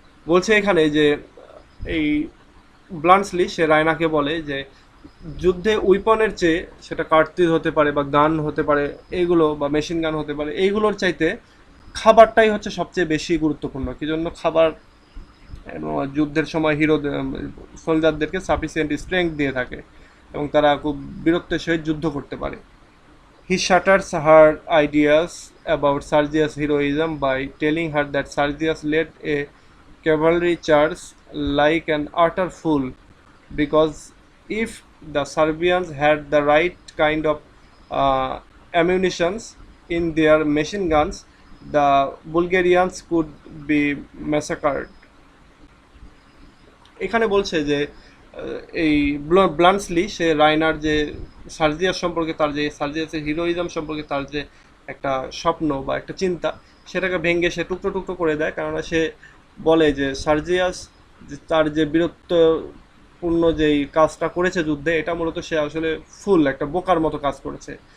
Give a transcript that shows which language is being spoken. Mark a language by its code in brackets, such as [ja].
[bn] বলছে এখানে যে এই ব্লান্টসলি সে রায়নাকে বলে যে যুদ্ধে উইপনের চেয়ে সেটা কার্তিজ হতে পারে বা গান হতে পারে এইগুলো বা মেশিন গান হতে পারে, এইগুলোর চাইতে খাবারটাই হচ্ছে সবচেয়ে বেশি গুরুত্বপূর্ণ। কি জন্য খাবার যুদ্ধের সময় সোলজারদেরকে সাফিসিয়েন্ট স্ট্রেংথ দিয়ে থাকে এবং তারা খুব বীরত্বের সহিত যুদ্ধ করতে পারে। [en] He shatters her ideas about Sergius' heroism by telling her that Sergius led a cavalry charge like an utter fool because if the Serbians had the right kind of ammunitions in their machine guns, the Bulgarians could be massacred। [bn] এখানে বলছে যে এই ব্লান্টসলি সে রায়নার যে সার্জিয়াস সম্পর্কে তার যে সার্জিয়াসের heroism সম্পর্কে তার যে একটা স্বপ্ন বা একটা চিন্তা সেটাকে ভেঙে সে টুকরো টুকরো করে দেয়। কেননা সে বলে যে সার্জিয়াস তার যে বীরত্বপূর্ণ যেই কাজটা করেছে যুদ্ধে এটা মূলত সে আসলে ফুল একটা বোকার মতো কাজ করেছে।